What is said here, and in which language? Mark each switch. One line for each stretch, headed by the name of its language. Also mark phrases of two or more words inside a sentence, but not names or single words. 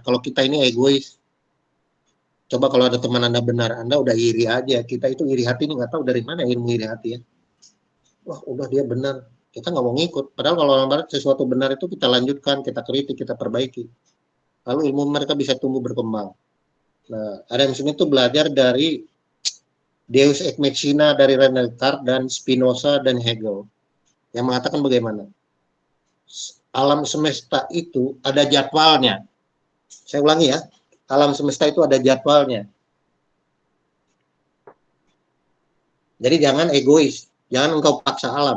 Indonesian: Kalau kita ini egois, coba kalau ada teman Anda benar, Anda udah iri aja. Kita itu iri hati ini nggak tahu dari mana ilmu iri hati ya. Wah, udah dia benar, kita nggak mau ngikut. Padahal kalau orang barat sesuatu benar itu kita lanjutkan, kita kritik, kita perbaiki. Lalu ilmu mereka bisa tumbuh berkembang. Nah, Adam Smith itu belajar dari
Latin: Deus ex machina
Indonesian: dari René Descartes dan Spinoza dan Hegel yang mengatakan bagaimana alam semesta itu ada jadwalnya. Saya ulangi ya, alam semesta itu ada jadwalnya. Jadi jangan egois, jangan engkau paksa alam.